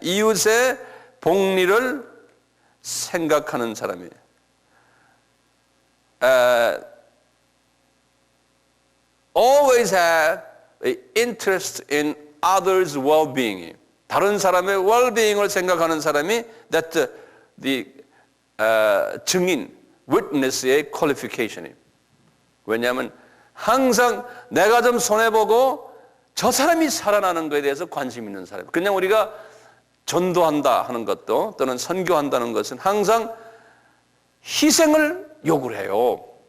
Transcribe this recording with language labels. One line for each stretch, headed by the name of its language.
Korean: 이웃의 복리를 생각하는 사람이에요.
English: Always have an interest in others' well-being.
Korean: 다른 사람의
English: well-being
Korean: 을 생각하는 사람이
English: that the
Korean: 증인,
English: witness
Korean: 의
English: qualification
Korean: 이에요. 왜냐하면 항상 내가 좀 손해보고 저 사람이 살아나는 것에 대해서 관심 있는 사람. 그냥 우리가 전도한다 하는 것도 또는 선교한다는 것은 항상 희생을 요구를 해요.